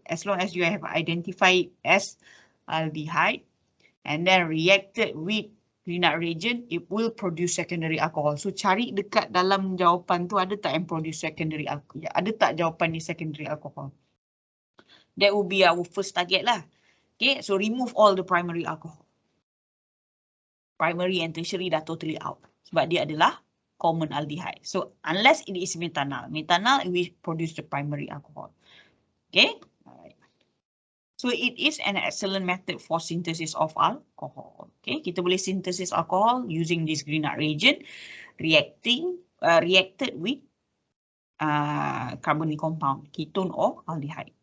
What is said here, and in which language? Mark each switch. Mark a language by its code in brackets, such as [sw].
[en] As long as you have identified as aldehyde and then reacted with Grignard reagent, it will produce secondary alcohol. [ms] So cari dekat dalam jawapan tu ada tak yang produce secondary alcohol? Ada tak jawapan ni [en] secondary alcohol? That will be our first target lah. Okay, so remove all the primary alcohol. Primary and tertiary dah totally out. [ms] Sebab dia adalah common aldehyde. [en] So unless it is methanol, it will produce the primary alcohol. Okay, alright. So it is an excellent method for synthesis of alcohol. Okay, [ms] kita boleh [en] synthesis alcohol using this Grignard reagent, reacted with carbonyl compound, ketone or aldehyde.